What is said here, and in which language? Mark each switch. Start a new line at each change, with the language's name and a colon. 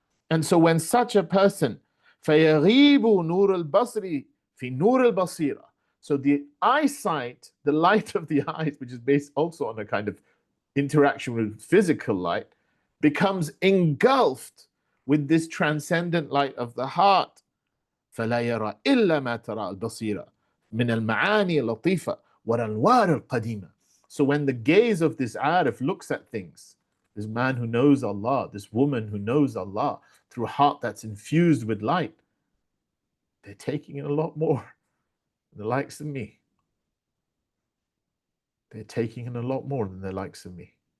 English: And so when such a person,
Arabic: فَيَغِيبُ نُورُ الْبَصْرِ فِي نُورِ الْبَصِيرَةِ.
English: So the eyesight, the light of the eyes, which is based also on a kind of interaction with physical light, becomes engulfed with this transcendent light of the heart.
Arabic: فلا يرى إلا ما ترى البصيرة من المعاني اللطيفة والأنوار القديمة.
English: So when the gaze of this Arif looks at things, this man who knows Allah, this woman who knows Allah, through a heart that's infused with light, they're taking in a lot more than the likes of me. They're taking in a lot more than the likes of me.